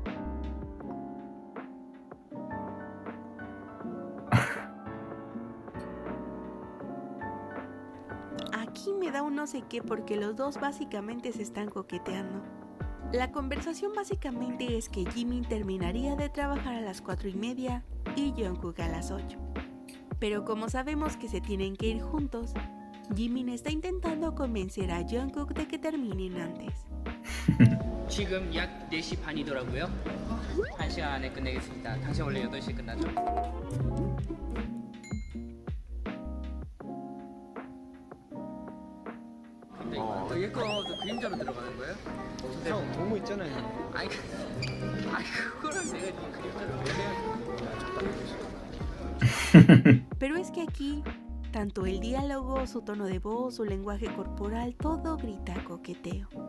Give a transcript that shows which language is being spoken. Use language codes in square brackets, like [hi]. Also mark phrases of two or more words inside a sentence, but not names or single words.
[es] Aquí me da un no sé qué porque los dos básicamente se están coqueteando. La conversación básicamente es que Jimin terminaría de trabajar a las 4:30 y Jungkook a las 8. Pero como sabemos que se tienen que ir juntos, Jimin está intentando convencer a Jungkook de que terminen antes. [ko] 지금 약 4시 반이더라고요. 1시간 안에 끝내겠습니다. 당신 원래 8시에 끝나죠? 근데 이거 그림자로 들어가는 거예요? 형 도무 있잖아요. 아니 그거랑 내가 지금 그림자로 왜 해야 [es] Pero es que aquí, tanto el diálogo, su tono de voz, su lenguaje corporal, todo grita coqueteo.